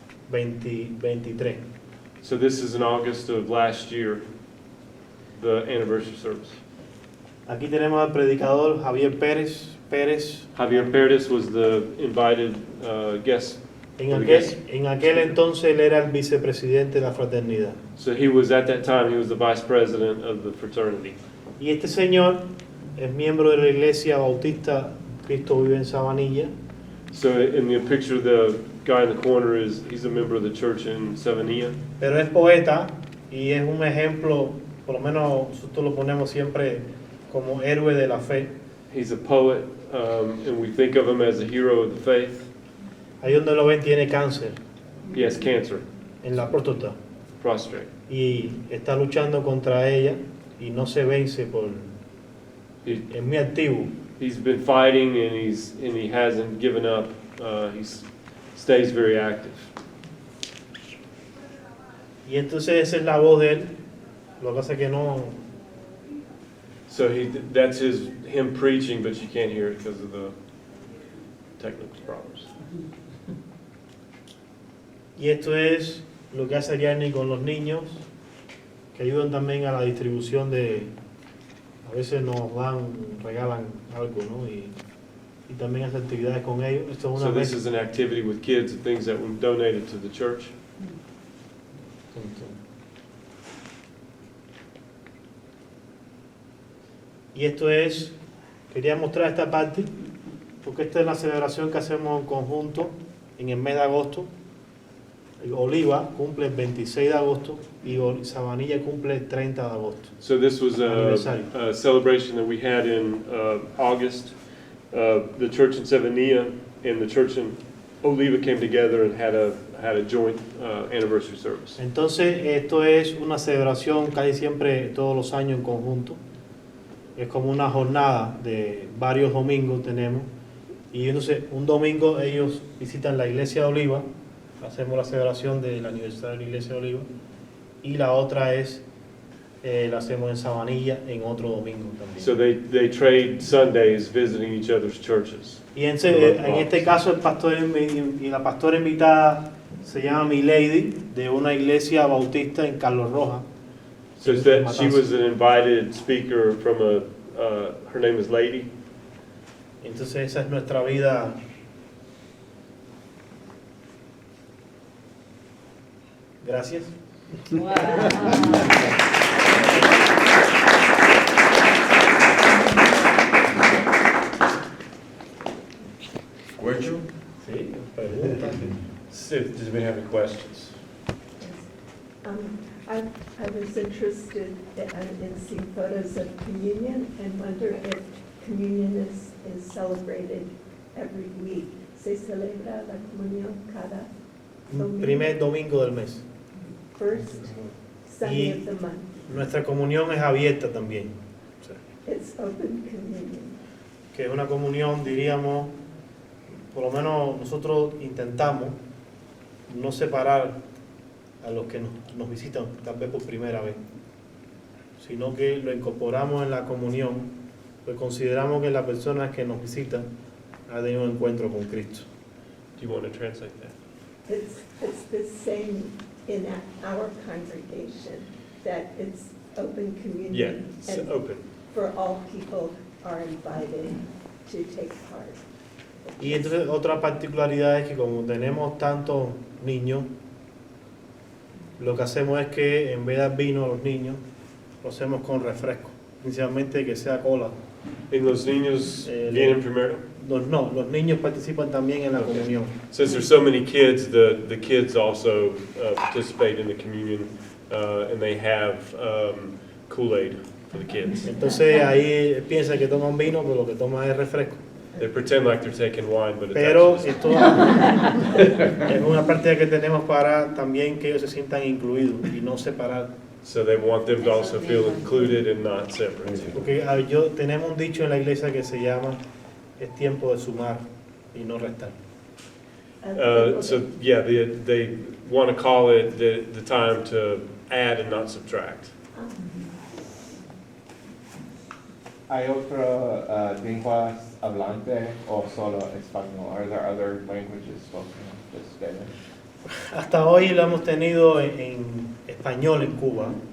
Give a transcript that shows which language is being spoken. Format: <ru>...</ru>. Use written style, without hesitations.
<en>23. So this is in August of last year, the anniversary service.</en> <es>Aquí tenemos al predicador Javier Pérez.</es> <en>Javier Perez was the invited guest.</en> <es>En aquel entonces él era el vicepresidente de la fraternidad.</es> <en>So he was, at that time, he was the vice president of the fraternity.</en> <es>Y este señor es miembro de la iglesia bautista Cristo Vive en Sabanilla.</es> <en>So in the picture, the guy in the corner he's a member of the church in Savanilla.</en> <es>Pero es poeta y es un ejemplo, por lo menos nosotros lo ponemos siempre como héroe de la fe.</es> <en>He's a poet, and we think of him as a hero of the faith.</en> <es>Ahí donde lo ven tiene cáncer</es> <en>He has cancer,</en> <es>en la próstata</es> <en>prostrate.</en> <es>y está luchando contra ella y no se vence es muy activo.</es> <en>He's been fighting, and he hasn't given up. He stays very active.</en> <es>Y entonces esa es la voz de él. Lo que pasa es que no.</es> <en>So that's him preaching, but you can't hear it because of the technical problems.</en> <es>Y esto es lo que hace Yanni con los niños, que ayudan también a la distribución a veces nos regalan algo, ¿no? Y también hace actividades con ellos. Esto es</es> <en>So</en> <es>una</es> <en>this</en> <es>vez.</es> <en>is an activity with kids, and things that were donated to the church.</en> <es>Y esto quería mostrar esta parte, porque esta es la celebración que hacemos en conjunto en el mes de agosto. Oliva cumple el 26 de agosto y Sabanilla cumple el 30 de agosto.</es> <en>So this was</en> <es>Aniversario.</es> <en>a celebration that we had in August. The church in Savanilla and the church in Oliva came together and had a joint anniversary service.</en> <es>Entonces esto es una celebración casi siempre todos los años en conjunto. Es como una jornada de varios domingos tenemos. Y entonces un domingo ellos visitan la iglesia de Oliva, hacemos la celebración del aniversario de la iglesia de Oliva, y la otra la hacemos en Sabanilla en otro domingo también.</es> <en>So they trade Sundays visiting each other's churches.</en> <es>Y en este caso el pastor y la pastora invitada se llama Milady, de una iglesia bautista en Carlos Rojas.</es> <en>So that she was an invited speaker from her name is Lady.</en> <es>Entonces esa es nuestra vida. Gracias.</es> <en>Wow. Question?</en> <es>Sí, pregunta.</es> <en>Does anybody have any questions? I was interested in seeing photos of communion and wonder if communion is celebrated every week.</en> <es>Se celebra la comunión cada domingo. Primer domingo del mes.</es> <en>First Sunday of the month.</en> <es>Nuestra comunión es abierta también.</es> <en>It's open communion.</en> <es>Que es una comunión, diríamos, por lo menos nosotros intentamos no separar a los que nos visitan tal vez por primera vez, sino que lo incorporamos en la comunión, pues consideramos que la persona que nos visita ha tenido un encuentro con Cristo.</es> <en>Do you want to translate that? It's the same in our congregation, that it's open communion. Yeah, it's and open. for all people are invited to take part.</en> <es>Y entonces otra particularidad es que como tenemos tantos niños, lo que hacemos es que en vez de dar vino a los niños, lo hacemos con refresco, principalmente que sea cola. ¿Y los niños Eh, vienen primero? Los niños participan también en la comunión.</es> <en>Since there's so many kids, the kids also participate in the communion, and they have Kool-Aid for the kids.</en> <es>Entonces ahí piensa que toman vino, pero lo que toman es refresco.</es> <en>They pretend like they're taking wine, but it's</en> <es>Pero</es> <en>actually</en> <es>esto es una práctica que tenemos para también que ellos se sientan incluidos y no separar.</es> <en>so they want them to also feel included and not separate.</en> <es>Porque tenemos un dicho en la iglesia que se llama, es tiempo de sumar y no restar.</es> <en>So yeah, they want to call it the time to add and not subtract.</en> <es>¿Hay otra lenguas hablante o solo español?</es> <en>Are there other languages spoken just Spanish?</en> <es>Hasta hoy lo hemos tenido en español en Cuba.</es>